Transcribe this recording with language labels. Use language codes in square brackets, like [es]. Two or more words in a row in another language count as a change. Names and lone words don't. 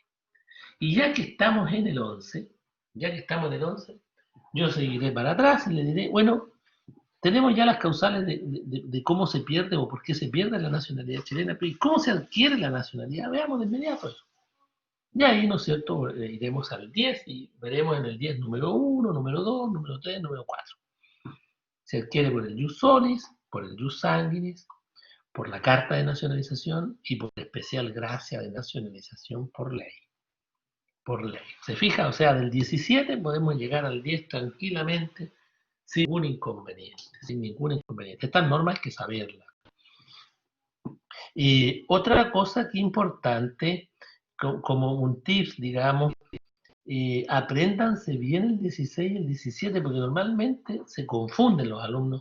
[es] Y ya que estamos en el 11, yo seguiré para atrás y le diré, bueno, tenemos ya las causales de cómo se pierde o por qué se pierde la nacionalidad chilena, pero ¿y cómo se adquiere la nacionalidad? Veamos de inmediato eso. Y ahí, ¿no es cierto?, iremos al 10 y veremos en el 10 número 1, número 2, número 3, número 4. Se adquiere por el [la] jus solis, [es] por el [la] jus sanguinis, [es] por la carta de nacionalización y por la especial gracia de nacionalización por ley. Por ley. ¿Se fija? O sea, del 17 podemos llegar al 10 tranquilamente sin ningún inconveniente. Sin ningún inconveniente. Estas normas hay que saberlas. Y otra cosa que importante, como un tip, digamos, apréndanse bien el 16 y el 17, porque normalmente se confunden los alumnos.